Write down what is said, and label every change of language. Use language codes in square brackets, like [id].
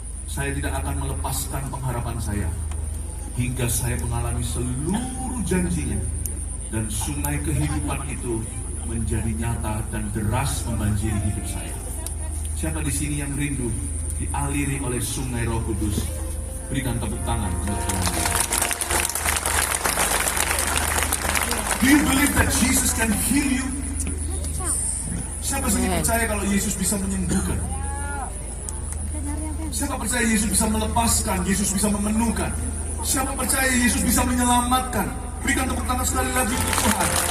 [id] Saya tidak akan melepaskan pengharapan saya hingga saya mengalami seluruh janjinya, dan sungai kehidupan itu menjadi nyata dan deras membanjiri hidup saya. Siapa di sini yang rindu dialiri oleh sungai Roh Kudus? Berikan tepuk tangan untuk Tuhan. [en] Do you believe that Jesus can heal you? [id] Siapa sih percaya kalau Yesus bisa menyembuhkan? Siapa percaya Yesus bisa melepaskan, Yesus bisa memenuhkan? Siapa percaya Yesus bisa menyelamatkan? Berikan tepuk tangan sekali lagi untuk Tuhan.